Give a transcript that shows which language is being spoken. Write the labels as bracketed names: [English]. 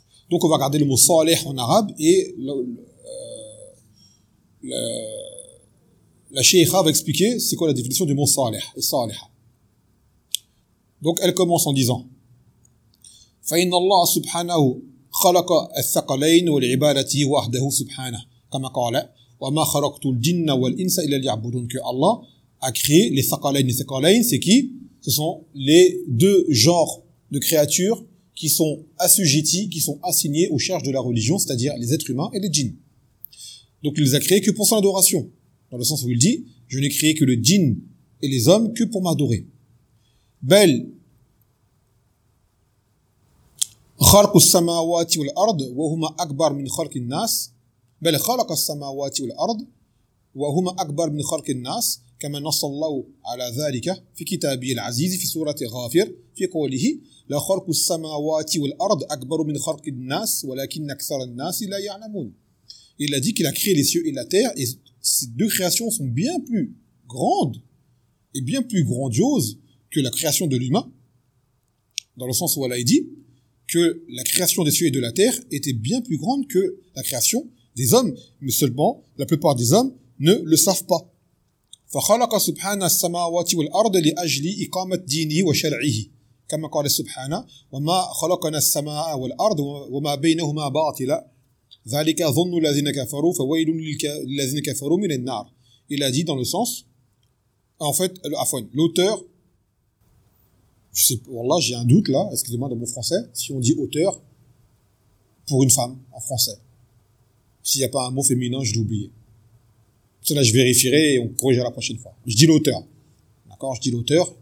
[French] Donc, on va garder le mot salih en arabe et la sheikha va expliquer c'est quoi la définition du mot salih et salih. Donc, elle commence en disant, [Arabic] فإن الله سبحانه خلق الثقلين والعبادة وحده سبحانه كما قال وما خلقت الجن والإنس إلا ليعبدون. [French] Que Allah a créé les thaqalayn. Les thaqalayn, c'est qui? Ce sont les deux genres de créatures qui sont assujettis, qui sont assignés aux charges de la religion, c'est-à-dire les êtres humains et les djinns. Donc il les a créés que pour son adoration. Dans le sens où il dit, je n'ai créé que le djinn et les hommes que pour m'adorer. [Arabic] Bel, خلق السماوات والأرض وهما أكبر من خلق الناس بل خلق السماوات والأرض وهما أكبر من خلق الناس كما نص الله على ذلك في كتابه العزيز في سورة غافر في قوله لا خلق السماوات والأرض أكبر من خلق الناس ولكن أكثر الناس لا يعلمون. [French] Il a dit qu'il a créé les cieux et la terre, et ces deux créations sont bien plus grandes et bien plus grandioses que la création de l'humain, dans le sens où Allah a dit que la création des cieux et de la terre était bien plus grande que la création des hommes, mais seulement la plupart des hommes ne le savent pas. [Arabic] فخلق سبحانه السماوات والأرض لأجل إقامة دينه وشرعه كما قال سبحانه وما خلقنا السماء والأرض وما بينهما باطلا ذلك ظن الذين كفروا فويل للذين كفروا من النار. [French] Il a dit dans le sens, en fait, l'auteur, je sais pas, voilà, j'ai un doute là, excusez-moi dans mon français, si on dit auteur pour une femme en français. S'il n'y a pas un mot féminin, je l'ai oublié. Cela, je vérifierai et on corrigera la prochaine fois. Je dis l'auteur. D'accord? Je dis l'auteur.